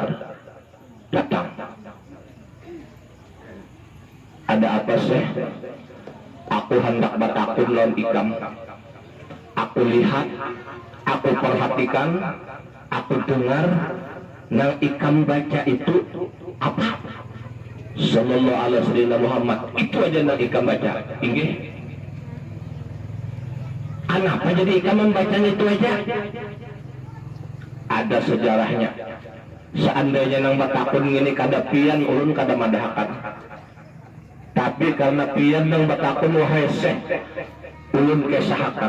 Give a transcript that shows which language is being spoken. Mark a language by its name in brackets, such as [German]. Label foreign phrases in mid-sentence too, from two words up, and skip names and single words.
[Banjar] Datang. Ada apa sih? Aku hendak batakun lawan ikam. Aku lihat, aku perhatikan, aku dengar, nang ikam baca itu apa? [Arabic] صلى الله عليه وسلم محمد, [Banjar] itu aja yang ikam baca. Inggih. Kenapa jadi ikam membacanya itu aja? Ada sejarahnya. Seandainya nang batakun ini kada pian, ulun kada madahakan. Tapi karena pian nang batakun wahai syekh, ulun kesahakan.